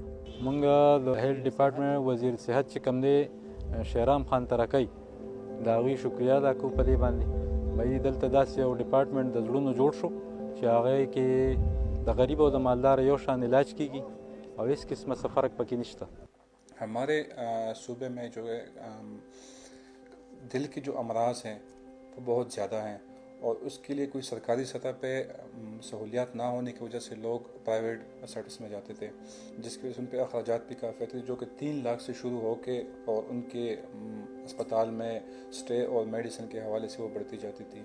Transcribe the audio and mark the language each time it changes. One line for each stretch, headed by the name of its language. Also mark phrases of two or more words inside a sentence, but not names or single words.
Pashto: مونږ د هیلث ډپارټمنټ وزیر صحت چې کوم دی شهرام خان ترکی د هغوی شکریه ادا کوو په دې باندې. باید دلته داسې یو ډپارټمنټ د زړونو جوړ شو چې هغه کې د غریب او د مالدار یو شان علاج کیږي او هیڅ قسمه څه فرق پکې نشته.
Urdu: ہمارے صوبے میں جو ہے دل کی جو امراض ہیں وہ بہت زیادہ ہیں اور اس کے لیے کوئی سرکاری سطح پہ سہولیات نہ ہونے کی وجہ سے لوگ
English: private sectors
Urdu: میں جاتے تھے، جس کی وجہ سے ان پر اخراجات بھی کافی تھے، جو کہ 3 لاکھ سے شروع ہو کے اور ان کے اسپتال میں سٹے اور میڈیسن کے حوالے سے وہ بڑھتی جاتی تھی.